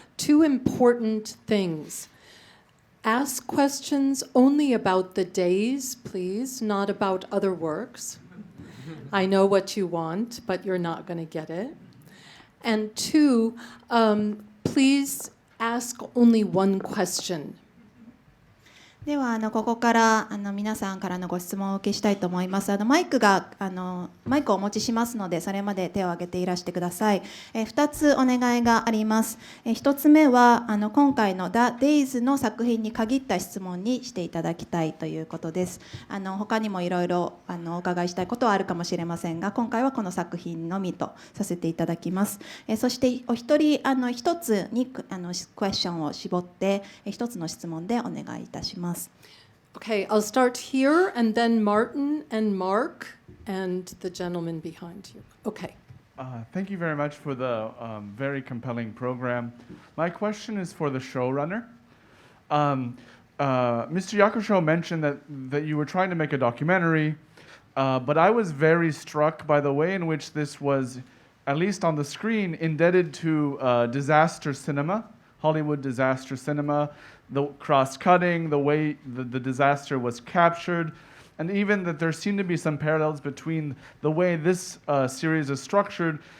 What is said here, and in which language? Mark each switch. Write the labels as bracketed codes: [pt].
[en] 2 important things. Ask questions only about the days, please, not about other works. I know what you want, but you're not going to get it. And 2, please ask only one question. [ja] ではここから皆さんからのご質問をお受けしたいと思います。マイクをお持ちしますので、それまで手を挙げていらしてください。 2つお願いがあります。1つ目は今回の The Days の作品に限った質問にしていただきたいということです。他にもいろいろお伺いしたいことはあるかもしれませんが、今回はこの作品のみとさせていただきます。そしてお一人1つにクエスチョンを絞って1つの質問でお願いいたします。 [en] Okay, I'll start here, and then Martin and Mark and the gentleman behind you. Okay. Thank you very much for the very compelling program. My question is for the showrunner. Mr. Yakusho mentioned that you were trying to make a documentary, but I was very struck by the way in which this was, at least on the screen, indebted to disaster cinema, Hollywood disaster cinema, the cross-cutting, the way the disaster was captured, and even that there seemed to be some parallels between the way this series is structured